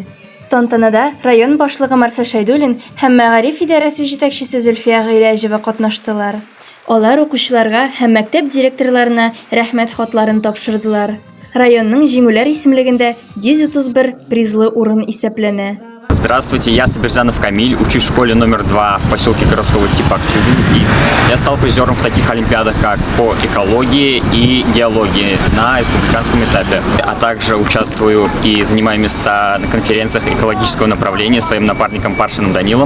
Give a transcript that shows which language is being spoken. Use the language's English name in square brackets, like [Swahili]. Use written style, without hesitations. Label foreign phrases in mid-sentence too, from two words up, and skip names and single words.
[Tatar] Тантанада район башлыгы Марсель Шәйдуллин һәм Мәгариф идарәсе җитәкчесе Зөлфия Гыйләҗева катнаштылар. Алар укучыларга һәм мәктәп директорларына рәхмәт хатларын тапшырдылар. Районның җиңүләр исемлегендә 131 призлы урын исәпләнә. [Russian] Здравствуйте, я Сабирзанов Камиль, учусь в школе номер 2 в поселке городского типа Актюбинский. Я стал призером в таких олимпиадах, как по экологии и геологии на республиканском этапе. А также участвую и занимаю места на конференциях экологического направления своим напарником Паршиным Данилом.